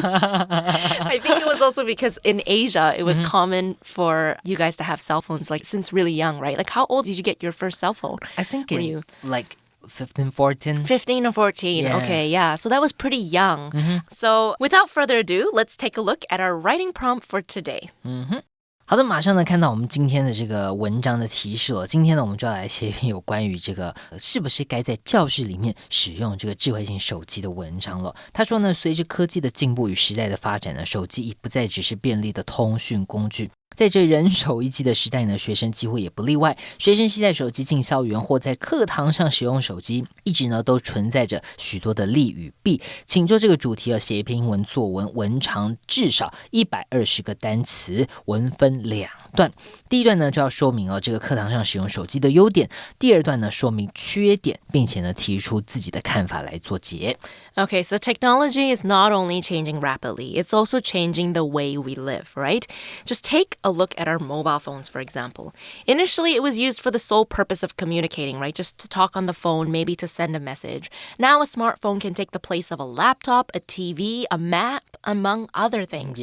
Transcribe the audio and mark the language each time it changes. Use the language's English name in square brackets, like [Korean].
[English] I think it was also because in Asia, it was common for you guys to have cell phones like since really young, right? Like how old did you get your first cell phone? I think like 15, 14. 15 or 14. Yeah. Okay, yeah. So that was pretty young. So without further ado, let's take a look at our writing prompt for today. [Chinese] 好的马上呢看到我们今天的这个文章的提示了今天呢我们就要来写一篇有关于这个是不是该在教室里面使用这个智慧型手机的文章了他说呢随着科技的进步与时代的发展呢手机已不再只是便利的通讯工具在这人手一机的时代呢学生几乎也不例外学生携带手机进校园或在课堂上使用手机一直呢都存在着许多的利与弊请就这个主题写一篇英文作文文长至少120个单词文分2段第一段呢就要说明这个课堂上使用手机的优点第二段呢说明缺点并且呢提出自己的看法来做结 [English] Okay, so technology is not only changing rapidly, it's also changing the way we live, right? Just take a look at our mobile phones, for example. Initially, it was used for the sole purpose of communicating, right? Just to talk on the phone, maybe to send a message. Now, a smartphone can take the place of a laptop, a TV, a map, among other things.